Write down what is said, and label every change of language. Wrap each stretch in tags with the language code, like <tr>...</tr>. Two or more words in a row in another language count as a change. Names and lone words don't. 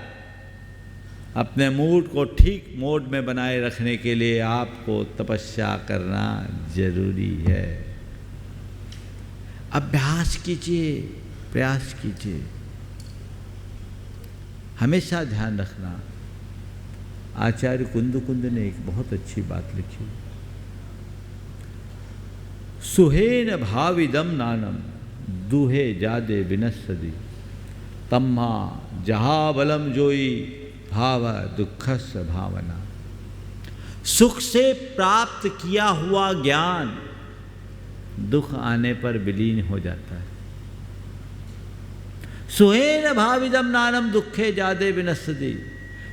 <hi>अपने मूड को ठीक मोड में बनाए रखने के लिए आपको तपस्या करना जरूरी है। अभ्यास कीजिए, प्रयास कीजिए। हमेशा ध्यान रखना, आचार्य कुंद ने एक बहुत अच्छी बात लिखी,</hi> <pra>सुहेन भाविदम नानम दुहे जादे विनस्सदी तम्हा जहा बलम जोई भाव दुखस भावना।</pra> <hi>सुख से प्राप्त किया हुआ ज्ञान दुख आने पर विलीन हो जाता है।</hi> <pra>सुहेन भाविदम नानम दुखे जादे विनस्सदी।</pra>